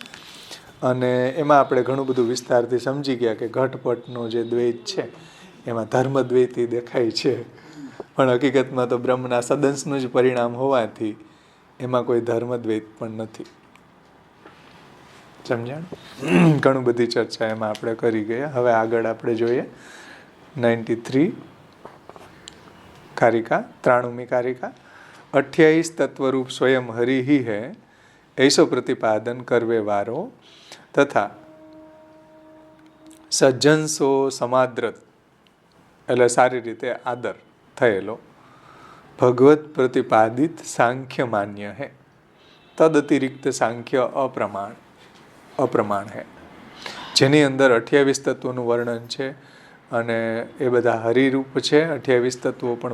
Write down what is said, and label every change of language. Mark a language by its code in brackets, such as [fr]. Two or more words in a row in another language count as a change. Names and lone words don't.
[gu] અને એમાં આપણે ઘણું બધું વિસ્તારથી સમજી ગયા કે ઘટપટનો જે દ્વૈત છે એમાં ધર્મદ્વૈતી દેખાય છે, પણ હકીકતમાં તો બ્રહ્મના સદંશનું જ પરિણામ હોવાથી એમાં કોઈ ધર્મદ્વૈત પણ નથી. સમજાણ? ઘણું બધી ચર્ચા એમાં આપણે કરી ગયા. હવે આગળ આપણે જોઈએ 93 કારિકા, 93મી કારિકા. 28 [bra] तत्वरूप स्वयं हरि है ऐसो प्रतिपादन करवे वारो तथा सज्जनसो समाद्रत [gu] એટલે સારી રીતે આદર થયેલો [bra] भगवत प्रतिपादित सांख्य मान्य है तद अतिरिक्त सांख्य अप्रमाण है [gu] જેની અંદર 28 તત્વોનું વર્ણન છે અને એ બધા હરિરૂપ છે 28 તત્વો પણ